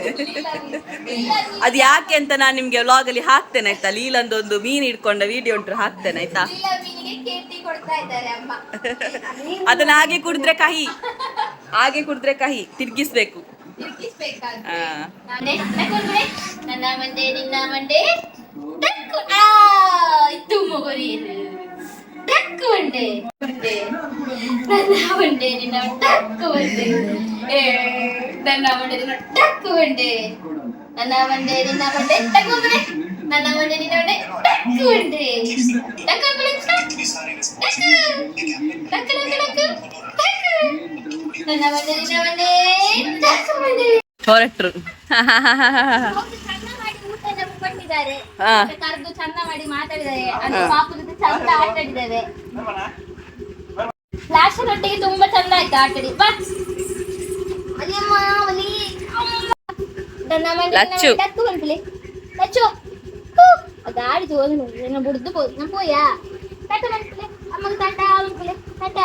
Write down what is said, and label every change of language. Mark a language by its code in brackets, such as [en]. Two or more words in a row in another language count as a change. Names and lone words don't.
[kn] ಅದು ಯಾಕೆ ಅಂತ ನಾನು ನಿಮ್ಗೆ ವ್ಲಾಗ್ ಅಲ್ಲಿ ಹಾಕ್ತೇನೆ ಆಯ್ತಾ. ಲೀಲಂದೊಂದು ಮೀನು ಇಟ್ಕೊಂಡ ವಿಡಿಯೋ ಉಂಟು, ಹಾಕ್ತೇನೆ ಆಯ್ತಾ. ಅದನ್ನ ಹಾಗೆ ಕುಡಿದ್ರೆ ಕಹಿ, ಹಾಗೆ ಕುಡಿದ್ರೆ ಕಹಿ, ತಿರ್ಗಿಸ್ಬೇಕು. ನನ್ನ ಮಂಡೆ ನಿನ್ನ ಮಂಡೆ ತುಮರಿ ಟಕ್ಕು ಮಂಡೆ ನನ್ನ ಮಂಡೆ ನಿನ್ನ ಟಕ್ಕು ಮಂಡೆ ನನ್ನ ಮಂಡೆ ನಿನ್ನ ಟಕ್ಕು ಮಂಡೆ ನನ್ನ ಮಂಡೆ ನಿನ್ನ ಮಂಡೆ ಟಕ್ಕು ಮಂಡೆ ನನ್ನ ಮಂಡೆ ನಿನ್ನ ಮಂಡೆ ಟಕ್ಕು ಮಂಡೆ ಟಕ್ಕು ಮಂಡೆ ಟಕ್ಕು ಟಕ್ಕು ನನ್ನ ಮಂಡೆ ನಿನ್ನ ಮಂಡೆ ಟಕ್ಕು ಮಂಡೆ. ಹೊರಟ್ರು. ಚಂದ ಮಾಡಿ ಊಟ ಕೊಟ್ಟಿದ್ದಾರೆ, ಕರೆದು ಚಂದ ಮಾಡಿ ಮಾತಾಡಿದ್ದಾರೆ, ಅಂದ್ರೆ ಪಾಪು ಜೊತೆ ಚಂದ ಆಟಾಡಿದ್ದೇವೆ. ಲಾಸ್ಟರೊಟ್ಟಿಗೆ ತುಂಬಾ ಚಂದ ಆಯ್ತು ಆಟಾಡಿ. ಬಾ ಅಲ್ಲಿಯಮ್ಮ ಅಲ್ಲಿ ನನ್ನ ಮನೆ [tcy] ಟಕ್ಕು ಬಂದ್ಲಿ ಲಚ್ಚು ಗಾಡಿ ಜೋರು ಬುಡ್ದು ನಮ್ಮ ಪೋಯಾ ಟಾಟ ಬಂದ್ಲೆ ಅಮ್ಮಗೆ ಟಾಟ ಬಂದ್ಲೆ ಟಾಟ